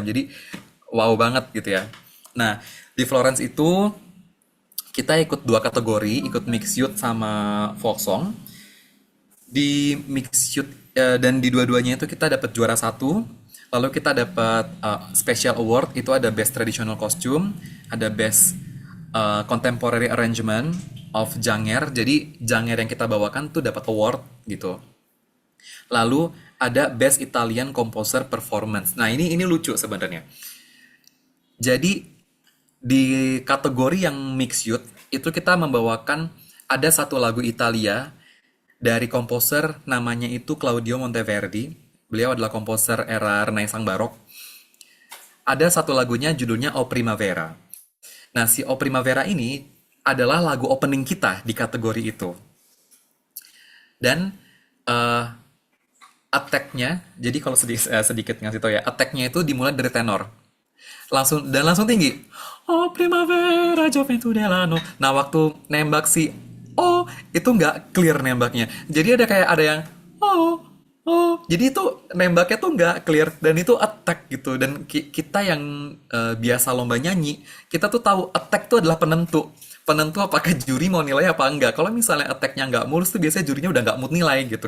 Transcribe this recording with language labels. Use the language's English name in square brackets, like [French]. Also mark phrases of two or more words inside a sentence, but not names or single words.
[Indonesian] Jadi wow banget gitu ya. Nah, di Florence itu kita ikut dua kategori, ikut [English] mixed youth [Indonesian] sama [English] folk song. [Indonesian] Di [English] mixed youth [Indonesian] dan di dua-duanya itu kita dapat juara satu. Lalu kita dapat [English] special award, [Indonesian] itu ada [English] best traditional costume, [Indonesian] ada [English] best contemporary arrangement of [Indonesian] Janger. Jadi Janger yang kita bawakan tuh dapat award gitu. Lalu ada [English] best Italian composer performance. [Indonesian] Nah, ini lucu sebenarnya. Jadi di kategori yang [English] mixed youth [Indonesian] itu kita membawakan ada satu lagu Italia dari komposer namanya itu Claudio Monteverdi. Beliau adalah komposer era Renaissance Barok. Ada satu lagunya judulnya O Primavera. Nah, si O Primavera ini adalah lagu opening kita di kategori itu. Dan eh, attack-nya, jadi kalau sedikit ngasih tau ya, attack-nya itu dimulai dari tenor. Langsung tinggi. [Italian] Oh primavera gioventù dell'anno. [Indonesian] Nah, waktu nembak si oh itu nggak clear nembaknya. Jadi ada yang oh oh. Jadi itu nembaknya tuh nggak clear dan itu attack gitu. Dan kita yang biasa lomba nyanyi, kita tuh tahu attack tuh adalah penentu. Penentu apakah juri mau nilai apa enggak. Kalau misalnya attack-nya nggak mulus tuh biasanya jurinya udah nggak mood nilai gitu.